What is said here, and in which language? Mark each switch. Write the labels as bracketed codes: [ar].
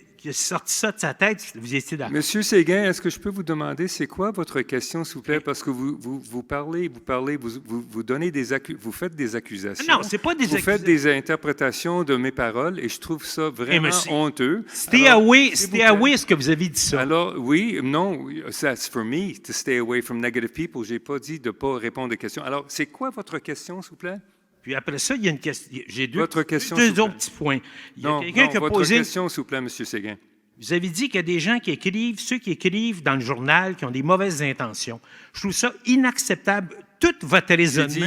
[fr] qui a sorti ça de sa tête, vous étiez d'accord. Monsieur Séguin, est-ce que je peux vous demander, c'est quoi votre question, s'il vous plaît? Parce que vous parlez, vous donnez vous faites des accusations. Non, c'est pas des Vous faites des interprétations de mes paroles et je trouve ça vraiment honteux. [en] Stay away, [fr] est-ce que vous avez dit ça? Alors, oui, non, [en] that's for me to stay away from negative people. [fr] Je n'ai pas dit de ne pas répondre aux questions. Alors, c'est quoi votre question, s'il vous plaît? Puis après ça, il y a une question. J'ai deux autres petits points. Il y a quelqu'un qui a votre posé. Question, s'il vous plaît, M. Séguin. Vous avez dit qu'il y a des gens qui écrivent, ceux qui écrivent dans le journal, qui ont des mauvaises intentions. Je trouve ça inacceptable. Tout votre raisonnement.